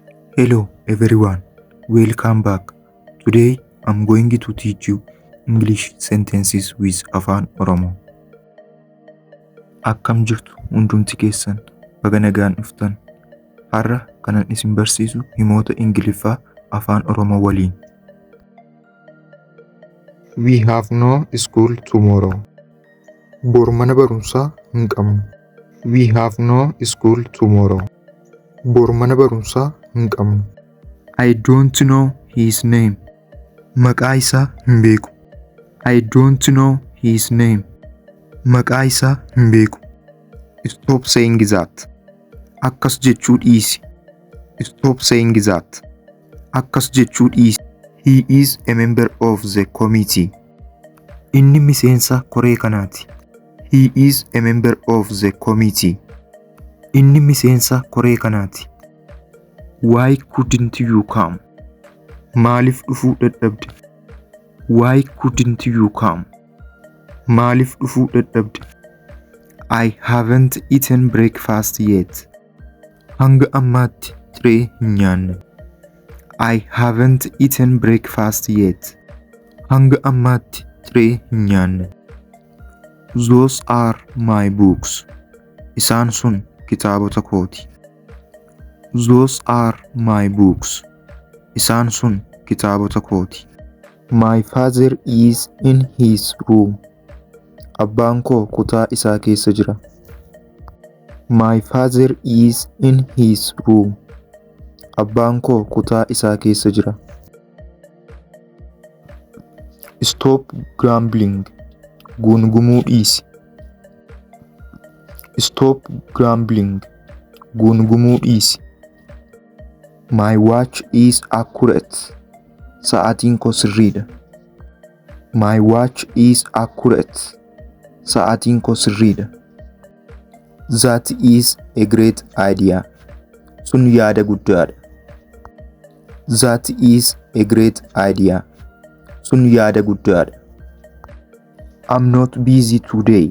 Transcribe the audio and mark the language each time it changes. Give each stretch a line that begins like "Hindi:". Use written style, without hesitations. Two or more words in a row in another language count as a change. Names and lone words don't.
English: Hello everyone, welcome back. Today I'm going to teach you English sentences with Afaan Oromoo.
Oromo: Akkam jirtu hundumti keessan baga nagaan dhuftan. Har'a kanan isin barsiisu himoota Ingiliffaa Afaan Oromoo waliin.
English: We have no school tomorrow.
Oromo: Bor mana barumsaa hin qabnu.
English: We have no school tomorrow.
Oromo: Bor mana barumsaa hin qabnu.
English: I don't know his name.
Oromo: Maqaa isaa hin beeku.
English: I don't know his name.
Oromo: Maqaa isaa hin beeku.
English: Stop saying that.
Oromo: Akkas jechuu dhiisi.
English: Stop saying that.
Oromo: Akkas jechuu dhiisi.
English: He is a member of the committee.
Oromo: Inni miseensa koree kanaati.
English: He is a member of the committee.
Oromo: Inni miseensa koree kanaati.
English: Why couldn't you come?
Oromo: Maaliif dhufuu dadhabde?
English: Why couldn't you come?
Oromo: Maaliif dhufuu dadhabde?
English: I haven't eaten breakfast yet.
Oromo: Hanga ammaatti ciree hin nyaanne.
English: I haven't eaten breakfast yet.
Oromo: Hanga ammaatti ciree hin nyaanne.
English: Those are my books.
Oromo: Isaan sun kitaabota kooti.
English: Those are my books.
Oromo: Isaan sun kitaabota kooti.
English: My father is in his room.
Oromo: Abbaan koo kutaa isaa keessa jira.
English: My father is in his room.
Oromo: Abbaan koo kutaa isaa keessa jira.
English: Stop grumbling.
Oromo: Guungumuu dhiisi.
English: Stop grumbling.
Oromo: Guungumuu dhiisi.
English: My watch is accurate.
Oromo: Sa'aatiin koo sirriidha.
English: My watch is accurate.
Oromo: Sa'aatiin koo sirriidha.
English: That is a great idea.
Oromo: Sun yaada guddaadha.
English: That is a great idea.
Oromo: Sun yaada guddaadha.
English: I'm not busy today.